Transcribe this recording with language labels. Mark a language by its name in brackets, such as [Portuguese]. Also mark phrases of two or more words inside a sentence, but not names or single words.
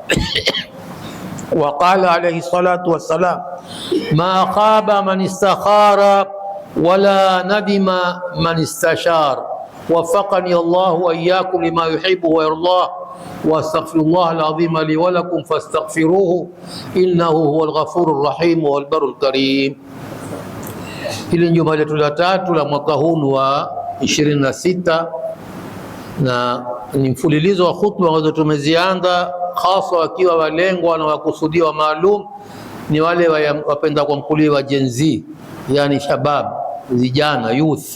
[Arabic] وقال عليه الصلاة والسلام: ما خاب من استخار ولا ندم من استشار. وفقني الله وإياكم لما يحب ويرضاه، واستغفر الله العظيم لي ولكم فاستغفروه إنه هو الغفور الرحيم والبر الكريم. [Swahili] Hili ni juma letu la tatu la mwaka huu wa 26 na ni mfululizo wa khutba ambazo tumezianza, hasa wakiwa walengwa na wakusudiwa maalum ni wale wapenda kwa mkuli wa Gen Z, yani shabab, vijana, youth.